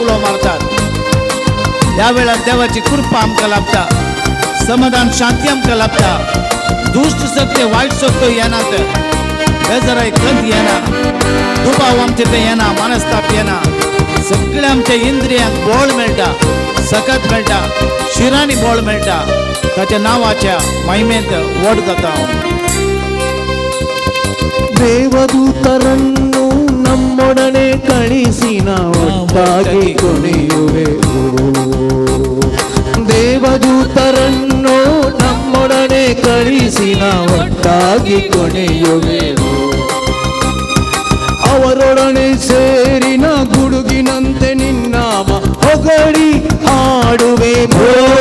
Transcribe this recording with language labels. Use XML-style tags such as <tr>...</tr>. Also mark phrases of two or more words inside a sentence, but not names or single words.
<kok>उलो मारतात त्या वेळार देवाची कृपा आमकां लाभता समाधान शांती आमकां लाभता दुष्ट सगळे वाईट सगळे येनात बेजाराई कंत येना दुबाव आमचे ते येना मनस्ताप येना सगळे आमच्या इंद्रियांक बळ मेळटा सकत मेळटा शिरांनी बळ मेळटा ताच्या नावाच्या महिमेंत वड जाता</kok> <kn>ದೇವದೂತರನ್ನು ನಮ್ಮೊಡನೆ ಕಳಿಸಿ ಒಟ್ಟಾಗಿ ಕುಣಿಯುವೆವು ದೇವದೂತರನ್ನು ನಮ್ಮೊಡನೆ ಕಳಿಸಿ ಒಟ್ಟಾಗಿ ಕುಣಿಯುವೆವು ಅವರೊಡನೆ ಸೇರಿನ ಗುಡುಗಿನಂತೆ ನಿನ್ನಾಮ ಹೊಗಳಿ ಹಾಡುವೆವು</kn>